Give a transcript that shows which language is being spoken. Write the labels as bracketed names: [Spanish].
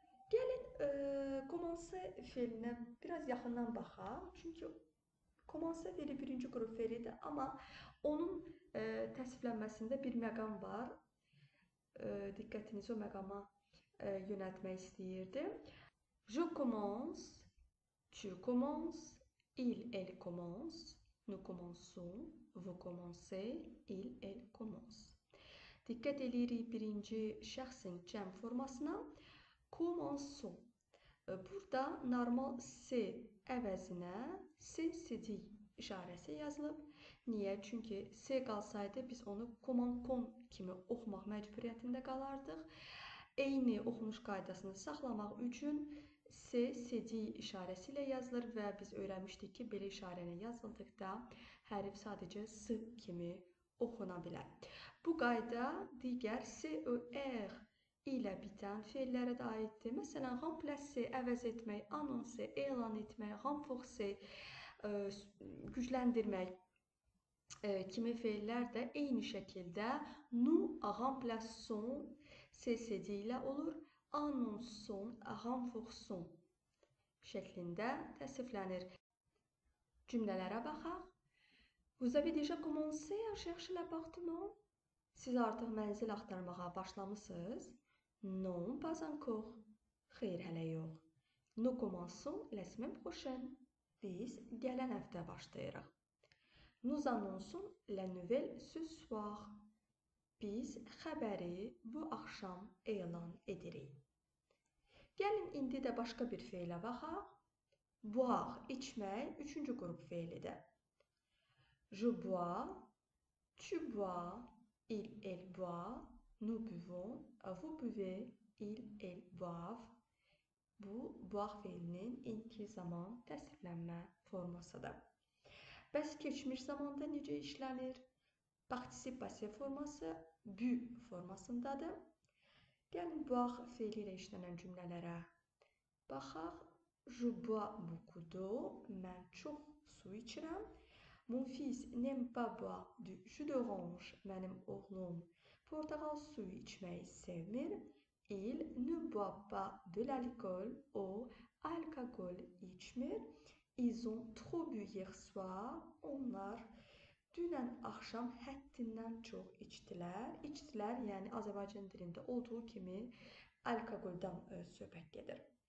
[Azerbaijani] Gəlin, commencer feilinə biraz yaxından baxaq. Çünki commencer feili birinci qrup feilidir, amma onun təsvirlənməsində bir məqam var. Diqqətinizi o məqama yönəltmək istəyirdim. [French] Je commence, tu commences, il, elle commence, nous commençons, vous commencez, il, elle commence. [Azerbaijani] Diqqət edirik birinci şəxsin cəm formasına. Commençons. Burada normal C əvəzinə C işarəsi yazılıb. Niyə? Çünki C qalsaydı biz onu commençons kimi oxumaq məcburiyyətində qalardıq. Eyni oxunuş qaydasını saxlamaq üçün C işarəsi ilə yazılır və biz öyrənmişdik ki, belə işarə ilə yazıldıqda hərf sadəcə S kimi oxuna bilər. Bu qayda digər CER ilə bitən feillərə də aiddir. Məsələn, remplacer, əvəz etmək, annoncer, elan etmək, renforcer, gücləndirmək kimi feillər də eyni şəkildə [French] nous remplaçons [Azerbaijani] CCD ilə olur. Annonçons, renforçons şəklində təsriflənir. Cümlələrə baxaq. [French] Vous avez déjà commencé à chercher l'appartement? [Azerbaijani] Siz artıq mənzil axtarmağa başlamısınız? [French] Non, pas encore. [Azerbaijani] Xeyr, hələ yox. [French] Nous commençons la semaine prochaine. [Azerbaijani] Biz gələn həftə başlayırıq. [French] Nous annonçons la nouvelle ce soir. [Azerbaijani] Biz xəbəri bu axşam elan edirik. Gəlin indi də başqa bir feilə baxaq. Boire, içmək, üçüncü qrup feilidir. [French] Je bois, tu bois, il, elle boit, nous buvons, vous buvez, il, elle boivent. [Azerbaijani] Bu, boire feilinin indiki zaman təsriflənmə formasıdır. Bəs keçmiş zamanda necə işlənir? Particip passiv forması bu formasındadır. Gəlin boire feili ilə işlənən cümlələrə baxaq. [French] Je bois beaucoup d'eau. [Azerbaijani] Mən çox su içirəm. [French] Mon fils n'aime pas boire du jus d'orange. [Azerbaijani] Mənim oğlum portağal suyu içməyi sevmir. [French] Il ne boit pas de l'alcool. [Azerbaijani] O alkol içmir. [French] Ils ont trop bu hier soir. [Azerbaijani] Onlar dünən axşam həddindən çox içdilər. İçdilər, yəni Azərbaycan dilində olduğu kimi alkoqoldan söhbət gedir.